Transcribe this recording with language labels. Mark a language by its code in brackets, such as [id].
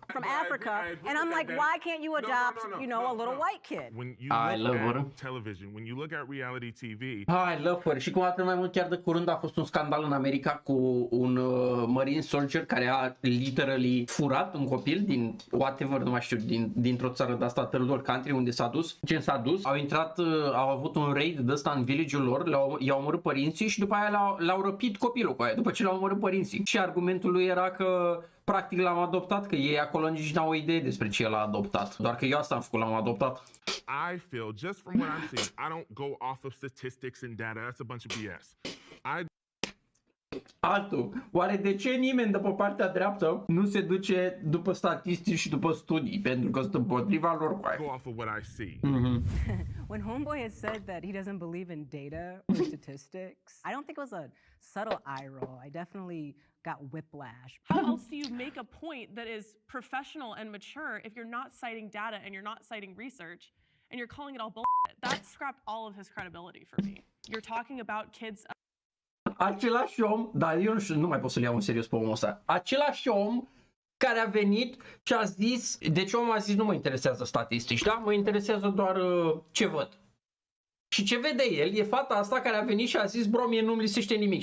[en] From Africa, and I'm like, why can't you adopt, you know, a little white kid? When you look at television, when you look at reality TV. I love her. [ro] Și cum atât mai mult, chiar de curând a fost un scandal în America cu un [en] marine soldier [ro] care a literally furat un copil din whatever, nu mai știu, dintr-o țară de asta, [en] third world country, [ro] unde s-a dus. Gen s-a dus, au intrat, au avut un raid de ăsta în village-ul lor, i-au omorât părinții și după aia l-au răpit copilul cu aia, după ce l-au omorât părinții. Și argumentul lui era că practic l-am adoptat, că ei acolo nici n-au o idee despre ce l-a adoptat. Doar că eu asta am făcut, l-am adoptat. [en] I feel, just from what I'm seeing, I don't go off of statistics and data. That's a bunch of BS. [ro] Altul, oare de ce nimeni de pe partea dreaptă nu se duce după statistici și după studii? Pentru că sunt împotriva lor cu aia. [en] Go off of what I see. When Homeboy had said that he doesn't believe in data or statistics, I don't think it was a subtle eye roll. I definitely got whiplash. How else do you make a point that is professional and mature if you're not citing data and you're not citing research and you're calling it all bullshit? That scrapped all of his credibility for me. You're talking about kids. [ro] Același om, dar eu nu mai pot să-l iau în serios pe omul ăsta. Același om care a venit și a zis, deci omul a zis, nu mă interesează statistici, da? Mă interesează doar ce văd. Și ce vede el e fata asta care a venit și a zis, bro, mie nu-mi lisește nimic.